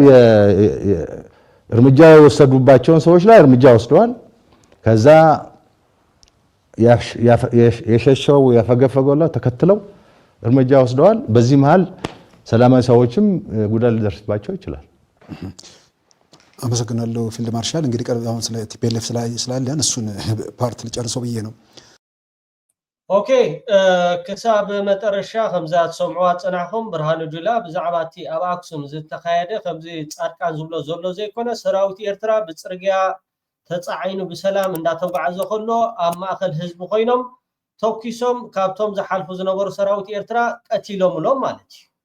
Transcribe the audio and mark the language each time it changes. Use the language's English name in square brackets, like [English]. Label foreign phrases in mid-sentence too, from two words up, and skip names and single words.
[Amharic] እርምጃ የወሰዱባቸውን ሰዎች ላይ እርምጃ ወስደዋል። ከዛ የሸሸው ያፈገፈገው ተከትለው እርምጃ ወስደዋል። በዚህ መሃል ሰላማዊ ሰዎችም ጉዳት ሊደርስባቸው ይችላል። አመሰግናለሁ ፊልድ ማርሻል። እንግዲህ አሁን ስለ ቲፒኤልኤፍ ስላለን እሱን ፓርት ልጨርሰው ብዬ ነው። [Tigrinya] ኦኬ ክሳብ መጨረሻ ከምዛ ተሰምዑዋ ፀናሕኩም ብርሃኑ ጁላ ብዛዕባ እቲ ኣብ ኣክሱም ዝተካየደ ከምዚ ጻድቃን ዝብሎ ዘሎ ዘይኮነ ሰራዊት ኤርትራ ብፅርግያ ተፃዒኑ ብሰላም እንዳተጓዓዘ ከሎ ኣብ ማእከል ህዝቢ ኮይኖም ተኪሶም ካብቶም ዝሓልፉ ዝነበሩ ሰራዊት ኤርትራ ቀቲሎምሎም ማለት እዩ።